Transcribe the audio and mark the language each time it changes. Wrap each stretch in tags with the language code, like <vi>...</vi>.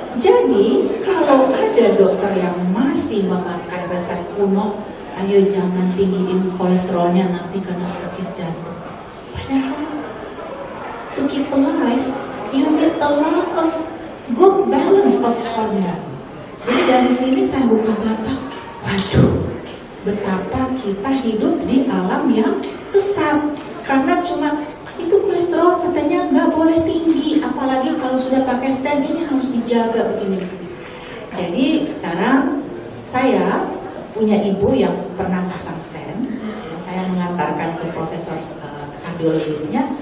<id>Jadi kalau ada dokter yang masih memakai resep kuno, ayo jangan tinggiin kolesterolnya nanti kena sakit jantung. Padahal</id> <en>to keep alive, you need a lot of good balance of hormone.</en> <id>Jadi dari sini saya buka mata, waduh, betapa kita hidup di alam yang sesat. Karena cuma itu kolesterol katanya nggak boleh tinggi, apalagi kalau sudah pakai stent ini harus dijaga begini-begini. Jadi sekarang saya punya ibu yang pernah pasang stent dan saya mengantarkan ke profesor kardiologisnya.</id>